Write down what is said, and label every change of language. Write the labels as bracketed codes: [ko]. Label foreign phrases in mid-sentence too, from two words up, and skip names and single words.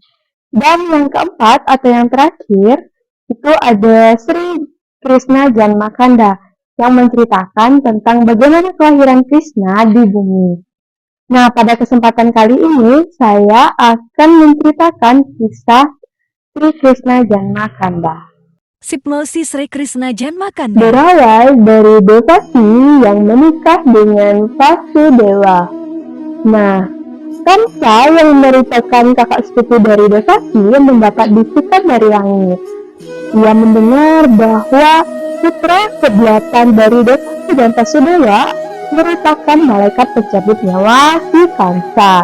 [id] Dan yang keempat atau yang terakhir, itu ada Sri Krishna Janma Kanda, yang menceritakan tentang bagaimana kelahiran Krishna di bumi. Nah, pada kesempatan kali ini, saya akan menceritakan kisah Sri Krishna Janma Kanda. Sipnosi Sri Krishna Janma Kanda Berawal dari Devaki yang menikah dengan Vasudewa. Nah, Kamsa yang merupakan kakak sepupu dari Devaki mendapat bisikan dari langit. Ia mendengar bahwa putra ke-8 dari Devaki dan Vasudewa merupakan malaikat pencabut nyawa si Kamsa.